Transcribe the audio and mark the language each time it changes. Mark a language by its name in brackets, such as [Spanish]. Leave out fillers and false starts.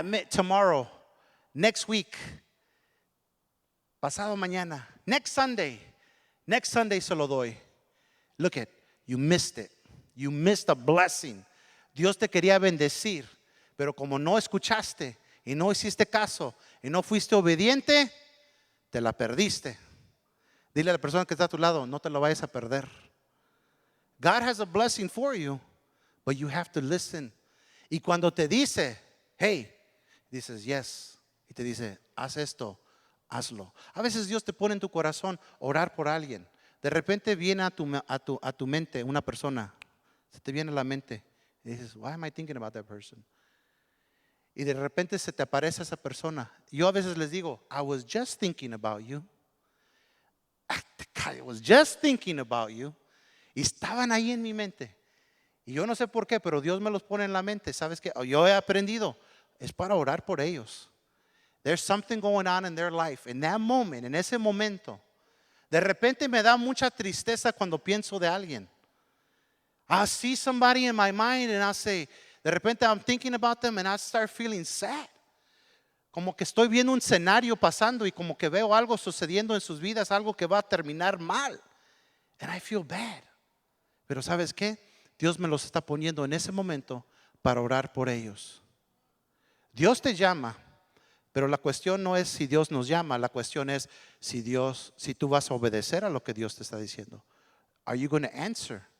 [English] Tomorrow, next week, [Spanish] pasado mañana, [English] next Sunday [Spanish] se lo doy. [English] Look at, you missed it. You missed a blessing. [Spanish] Dios te quería bendecir, pero como no escuchaste y no hiciste caso y no fuiste obediente, te la perdiste. Dile a la persona que está a tu lado, no te lo vayas a perder. [English] God has a blessing for you, but you have to listen. [Spanish] Y cuando te dice, hey, dices yes, y te dice, haz esto, hazlo. A veces Dios te pone en tu corazón orar por alguien. De repente viene a tu mente una persona, se te viene a la mente y dices, [English] why am I thinking about that person? [Spanish] Y de repente se te aparece esa persona. Yo a veces les digo, [English] I was just thinking about you. I was just thinking about you. [Spanish] Y estaban ahí en mi mente. Y yo no sé por qué, pero Dios me los pone en la mente. ¿Sabes qué? Yo he aprendido, es para orar por ellos. [English] There's something going on in their life. In that moment, [Spanish] en ese momento. De repente me da mucha tristeza cuando pienso de alguien. [English] I see somebody in my mind and I say, [Spanish] de repente [English] I'm thinking about them and I start feeling sad. [Spanish] Como que estoy viendo un escenario pasando y como que veo algo sucediendo en sus vidas, algo que va a terminar mal. [English] And I feel bad. [Spanish] Pero ¿sabes qué? Dios me los está poniendo en ese momento para orar por ellos. Dios te llama, pero la cuestión no es si Dios nos llama, la cuestión es si tú vas a obedecer a lo que Dios te está diciendo. [English] Are you going to answer?